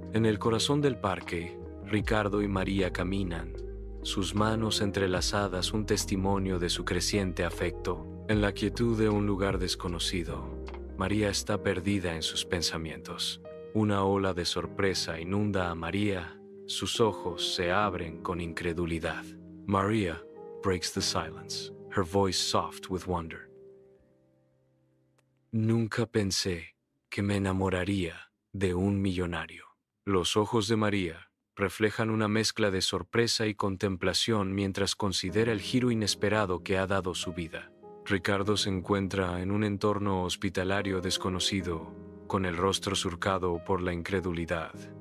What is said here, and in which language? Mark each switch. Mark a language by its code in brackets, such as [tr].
[es] En el corazón del parque, Ricardo y María caminan, sus manos entrelazadas, un testimonio de su creciente afecto. En la quietud de un lugar desconocido, María está perdida en sus pensamientos. Una ola de sorpresa inunda a María, sus ojos se abren con incredulidad. [en] María breaks the silence, her voice soft with wonder. [es] Nunca pensé que me enamoraría de un millonario. Los ojos de María reflejan una mezcla de sorpresa y contemplación mientras considera el giro inesperado que ha dado su vida. Ricardo se encuentra en un entorno hospitalario desconocido, con el rostro surcado por la incredulidad.